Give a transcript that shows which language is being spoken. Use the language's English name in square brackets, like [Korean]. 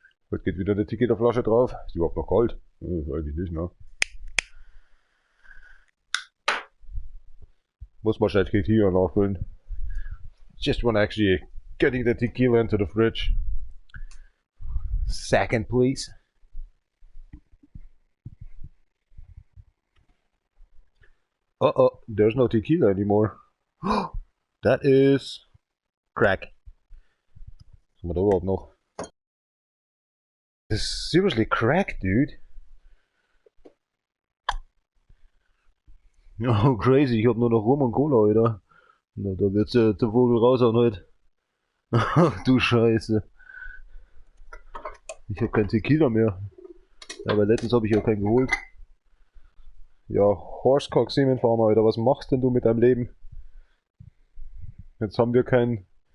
[German] Heute geht wieder eine Tequila-Flasche drauf. Ist die überhaupt noch kalt? Eigentlich nicht, ne? Muss man schnell Tequila nachfüllen. [English] Just want actually getting the tequila into the fridge. Second, please. Uh-oh, there's no tequila anymore. That is crack. [German] Was haben wir da überhaupt noch? [English] This is seriously crack, dude. [German] Oh, crazy, ich hab nur noch Rum und Cola, Alter. Na, da wird's der Vogel raushauen heute. Ach du Scheiße. Ich hab kein Tequila mehr. Aber letztens habe ich ja keinen geholt. Ja, Horsecock Semen Farmer, Alter, was machst denn du mit deinem Leben? Jetzt haben wir keinen.